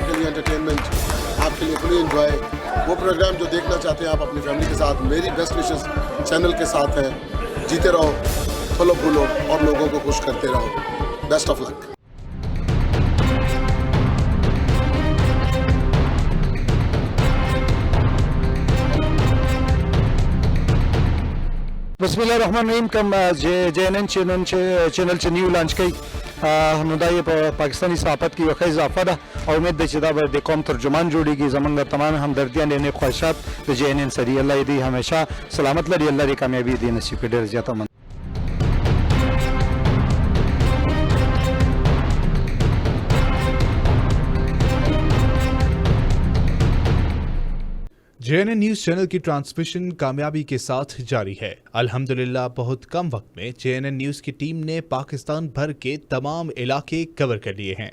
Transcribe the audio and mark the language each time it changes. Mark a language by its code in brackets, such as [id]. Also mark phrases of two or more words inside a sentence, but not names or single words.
[ur] آپ کے لیے انٹرٹینمنٹ، آپ کے لیے [en] fully enjoy [ur] وہ پروگرام جو دیکھنا چاہتے ہیں آپ اپنی فیملی کے ساتھ میری [en] best wishes [ur] چینل کے ساتھ ہیں۔ جیتے رہو، پھولو پھولو اور لوگوں کو خوش کرتے رہو۔ [en] best of luck. [ar] بسم الله الرحمن الرحیم [ps] کوم JNN چینل چې [en] new launch [ps] کړي نو دا یې په پاکستاني صحافت کې یو ښه اضافه ده او امید ده چې دا به د قوم ترجمان جوړیږي۔ زمونږ تمام همدردیان یعنې خواهشات د JNN سره دي، الله دې همیشه سلامت لري، الله دې کامیابي دې نصیب کړي، ډېر زیاته مننه۔ [ur] JNN [en] news channel [ur] کی ٹرانسمیشن کامیابی کے ساتھ جاری ہے۔ الحمدللہ بہت کم وقت میں JNN نیوز کی ٹیم نے پاکستان بھر کے تمام علاقے کور کر لیے ہیں۔